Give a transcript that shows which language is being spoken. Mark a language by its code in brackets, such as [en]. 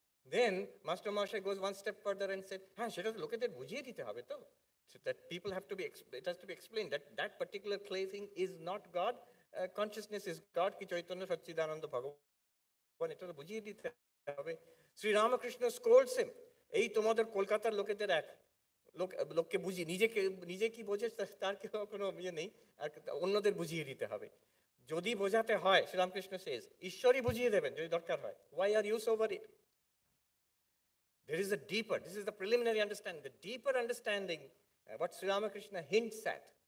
[en] Then Master Mahashaya goes one step further and said, [bn] seta to lokeদের বুঝিয়ে দিতে হবে তো, [en] so that people have to be, it has to be explained that that particular clay thing is not God, consciousness is God, ki Chaitanya Satchidananda Bhagavan, [bn] এটা তো বুঝিয়ে দিতে হবে. [en] Sri Ramakrishna scolds him, [bn] এই তোমাদের কলকাতার লোকেদের এক লোককে বুঝিয়ে, নিজে কি বোঝে তার কোনো ইয়ে নেই, আর অন্যদের বুঝিয়ে দিতে হবে। যদি বোঝাতে হয়, [en] Sri Ramakrishna says, [bn] ঈশ্বরই বুঝিয়ে দেবেন যদি দরকার হয়. [en] Why are you so worried? There is a deeper, this is the preliminary understanding, the deeper understanding, what Sri Ramakrishna hints at